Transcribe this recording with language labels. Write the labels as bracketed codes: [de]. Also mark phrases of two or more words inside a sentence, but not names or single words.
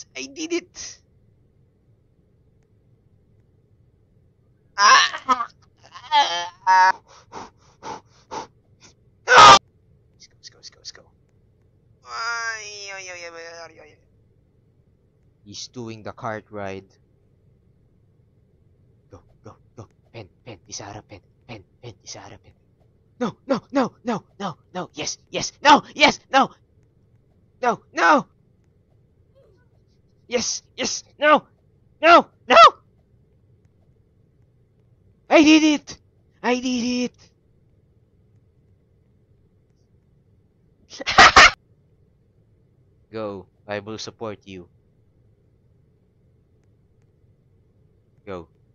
[en] I did it! Ah! Let's go, let's go, let's go. Ay, ay, ay, ay, ay, ay. He's doing the cart ride. Go, go, go. Pen, pen, Isara, pen, pen, pen, Isara, pen. No, no, no, no, no, no. Yes, yes, no, yes, no, no, no. Yes, yes, no, no, no. I did it. I did it. Go. I will support you. Go.